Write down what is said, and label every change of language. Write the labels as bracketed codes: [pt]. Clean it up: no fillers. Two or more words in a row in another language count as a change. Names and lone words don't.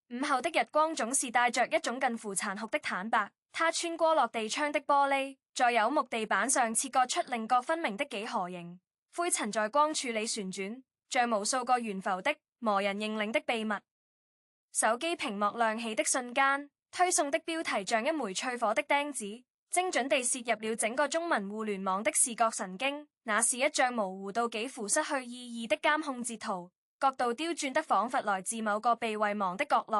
[zh] 午後的日光總是帶着一種近乎殘酷的坦白，它穿過落地窗的玻璃，在柚木地板上切割出稜角分明的幾何形，灰塵在光柱裏旋轉，像無數個懸浮的磨人認領的秘密。手機屏幕亮起的瞬間，推送的標題像一枚淬火的釘子，精準地射入了整個中文互聯網的視覺神經。那是一張模糊到幾乎失去意義的監控截圖，角度刁鑽得仿佛來自某個被遺忘的角落。